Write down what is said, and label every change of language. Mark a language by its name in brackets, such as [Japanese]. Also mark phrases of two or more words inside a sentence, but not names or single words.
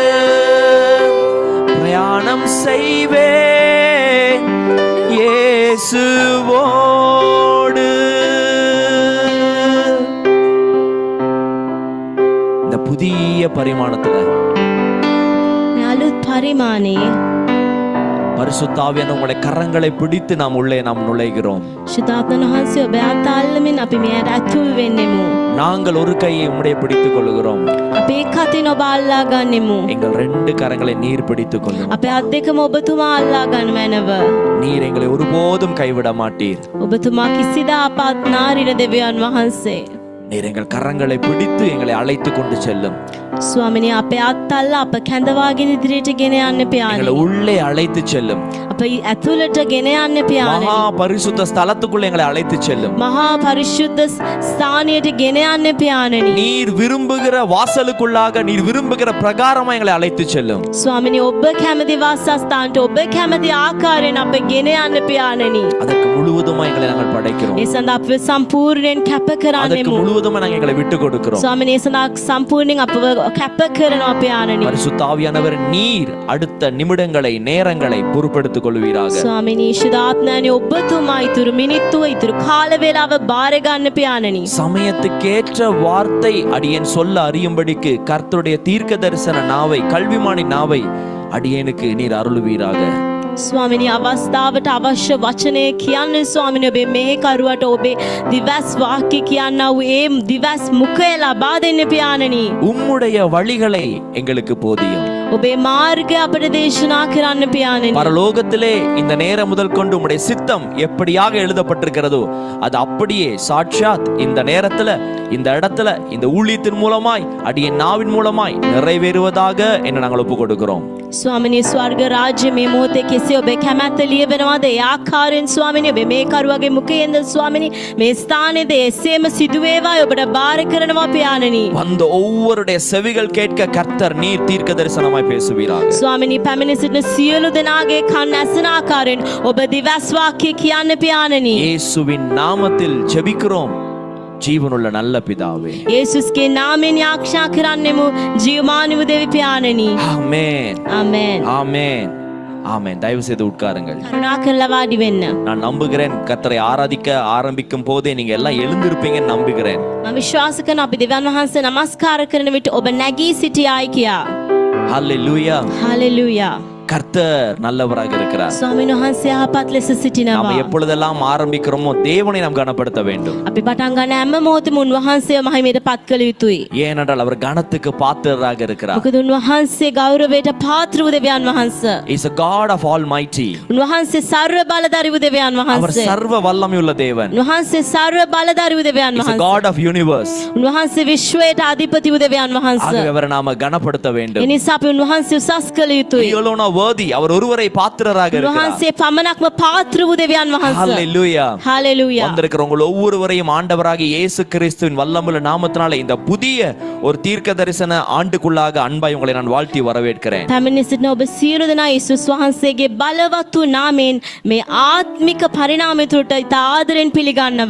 [Tamil] பிரயாணம் செய்வேன் இயேசுவோடு. இந்த புதிய பரிமாணத்துல நாலு பரிமாணே பரிசுத்த ஆவியான உங்களுடைய கரங்களை பிடித்து நாம் உள்ளே நாம் நுழைகிறோம். [Sinhala] ශුද්ධාත්මන වහන්සේ ඔබ අතල්ලමින් අපි මෙයට ඇතුල් වෙන්නෙමු. [Tamil] நாங்கள் ஒரு கையை உம்முடைய பிடித்துக் கொள்கிறோம். [Sinhala] අපි එක් අතින් ඔබ අල්ලා ගන්නෙමු. [Tamil] எங்கள் 2 கரங்களை நீர் பிடித்துக் கொள்ளும். [Sinhala] අපේ අත් දෙකම ඔබතුමා අල්ලා ගන්න මැනව. [Tamil] நீர் எங்களை ஒருபோதும் கைவிட மாட்டீர். [Sinhala] ඔබතුමා කිසිදා අපත් නාරින දෙවියන් වහන්සේ. [Tamil] நீர் எங்கள் கரங்களை பிடித்து எங்களை அழைத்து கொண்டு செல்லும். [Sinhala] ස්වාමිනේ අපේ අත් අල්ලා අප කැඳවාගෙන ඉදිරියට ගෙන යන්න පියාණනි. [Tamil] எங்களை உள்ளே அழைத்து செல்லும். [Sinhala] අප ඇතුළට ගෙන යන්න පියාණනි. [Tamil] மகா பரிசுத்த ஸ்தலத்துக்குள்ளே எங்களை அழைத்து செல்லும். [Sinhala] මහා පරිශුද්ධ ස්ථානයට ගෙන යන්න පියාණනි. [Tamil] நீர் விரும்புகிற வாசலுக்குள்ளாக நீர் விரும்புகிற பிரகாரமா எங்களை அழைத்து செல்லும். [Sinhala] ස්වාමිනේ ඔබ කැමති වාසස්ථානට ඔබ කැමති ආකාරයෙන් අප ගෙන යන්න පියාණනි. [Tamil] அதற்கு முழுவதுமா எங்களை நாங்கள் படைக்கிறோம். [Sinhala] ඒ සඳහා අප සම්පූර්ණයෙන් කැප [Tamil] அதற்கு [Sinhala] කරන්නෙමු. [Tamil] முழுவதுமா நாங்கள் எங்களை விட்டு கொடுக்கிறோம். [Sinhala] ස්වාමිනේ ඒ සඳහා සම්පූර්ණයෙන් අපව කැප කරනවා පියාණනි. [Tamil] பரிசுத்த ஆவியானவர் நீர் அடுத்த நிமிடங்களை நேரங்களை பொறுப்பெடுத்துக் கொள்வீராக. [Sinhala] ස්වාමිනේ ශුද්ධාත්මයනි ඔබතුමා ඉතුරු මිනිත්තුව ඉතුරු කාල වේලාව බාර ගන්න පියාණනි. [Tamil] சமயத்துக்கேற்ற வார்த்தை அடியேன் சொல்ல அறியும்படிக்கு கர்த்தருடைய தீர்க்க தரிசன நாவை கல்விமானி நாவை அடியேனுக்கு நீர் அருளுவீராக. [Sinhala] ස්වාමිනී අවස්ථාවට අවශ්‍ය වචනය කියන්න ස්වාමිනී ඔබේ මෙහෙකරුවට ඔබේ දිවස් වාක්‍ය කියන්න වූ ඒ දිවස් මුඛය ලබා දෙන්න පියාණනි. [Tamil] உம்முடைய வழிகளை எங்களுக்கு போதியும். [Sinhala] ඔබේ මාර්ගය අපට දේශනා කරන්න පියාණනි. [Tamil] பரலோகத்திலே இந்த நேரம் முதல் கொண்டு உம்முடைய சித்தம் எப்படியாக எழுதப்பட்டிருக்கிறதோ அது அப்படியே சாட்சாத் இந்த நேரத்துல இந்த இடத்துல இந்த ஊழியத்தின் மூலமாய் அடியேன் நாவின் மூலமாய் நிறைவேறுவதாக என்று நாங்கள் ஒப்பு கொடுக்கிறோம். [Sinhala] ස්වාමිනී ස්වර්ග රාජ්‍ය මේ මොහොතේ කෙසේ ඔබේ කැමැත්ත ලියවෙනවද ඒ ආකාරයෙන් ස්වාමිනී ඔබේ මේ කරුවගේ මුඛයෙන්ද ස්වාමිනී මේ ස්ථානයේද එසේම සිදු වේවායි ඔබට බාර කරනවා පියාණනි. [Tamil] வந்த ஒவ்வொருடைய செவிகள் கேட்க கர்த்தர் நீர் தீர்க்க தரிசனமாய் பேசுவீராக. [Sinhala] ස්වාමිනී පැමිණ සිටින සියලු දෙනාගේ කන් ඇසෙන ආකාරයෙන් ඔබ දිවස් වාක්‍ය කියන්න පියාණනි. [Tamil] இயேசுவின் நாமத்தில் ஜெபிக்கிறோம் ஜீவனுள்ள நல்ல பிதாவே. [Sinhala] යේසුස්ගේ නාමයෙන් යාඥා කරන්නෙමු ජීවමාන වූ දෙවි පියාණනි. [Tamil] ஆமென் [Sinhala] ආමේන්. [Tamil] ஆமென் ஆமென். தயவு செய்து உட்காருங்கள். [Sinhala] කරුණාකරලා වාඩි වෙන්න. [Tamil] நான் நம்புகிறேன் கர்த்தரை ஆராதிக்க ஆரம்பிக்கும் போதே நீங்க எல்லாம் எழுந்திருப்பீங்கன்னு நம்புகிறேன். [Sinhala] මම විශ්වාස කරනවා අපි දෙවියන් වහන්සේ නමස්කාර කරන විට ඔබ නැගී සිටියායි කියා. [Tamil] ஹல்லேலூயா. [Sinhala] හalleluya. [Tamil] கர்த்தர் நல்லவராக இருக்கிறார். [Sinhala] ස්වාමීන් වහන්සේ යහපත් ලෙස [Tamil] நாம் [Sinhala] සිටිනවා. [Tamil] எப்பொழுதெல்லாம் ஆரம்பிக்கிறோமோ தேவனை நாம் கனப்படுத்த வேண்டும். [Sinhala] අපි පටන් ගන්න හැම මොහොතෙම උන්වහන්සේව මහිමයට පත් කළ යුතුයි. [Tamil] ஏனென்றால் அவர் கனத்துக்கு பாத்திரராக இருக்கிறார். [Sinhala] මොකද උන්වහන්සේ ගෞරවයට පාත්‍ර වූ දෙවියන් වහන්සේ. [English] He is a God of Almighty. [Sinhala] උන්වහන්සේ ਸਰව බලධාරී වූ දෙවියන් [Tamil] அவர் [Sinhala] වහන්සේ. [Tamil] சர்வ வல்லமையுள்ள தேவன். [Sinhala] උන්වහන්සේ ਸਰව බලධාරී වූ දෙවියන් [English] He is a [Sinhala] වහන්සේ. [English] God of universe. [Sinhala] උන්වහන්සේ විශ්වයට අධිපති වූ දෙවියන් වහන්සේ. [Tamil] ஆகவே அவரை நாம கனப்படுத்த வேண்டும். [Sinhala] එනිසා අපි උන්වහන්සේ උසස් කළ [English] He [Sinhala] යුතුයි. [English] alone are worthy. [Tamil] அவர் ஒருவரை பாத்திரராக இருக்கிறார். [Sinhala] උන්වහන්සේ පමණක්ම පාත්‍ර වූ දෙවියන් වහන්සේ. [Tamil] ஹalleluya. [Sinhala] හalleluya. [Tamil] வந்திருக்கிற உங்கள் ஒவ்வொருவரையும் ஆண்டவராகிய இயேசு கிறிஸ்துவின் வல்லமுள்ள நாமத்தினால இந்த புதிய ஒரு தீர்க்க தரிசன ஆண்டுக்குள்ளாக அன்பாய் உங்களை நான் வாழ்த்தி வரவேற்கிறேன். [Sinhala] පැමිණ සිටින ඔබ සියලු දෙනා යේසුස් වහන්සේගේ බලවත් වූ නාමයෙන් මේ ආත්මික පරිණාමය තුළට ඉතා ආදරෙන් පිළිගන්නවා.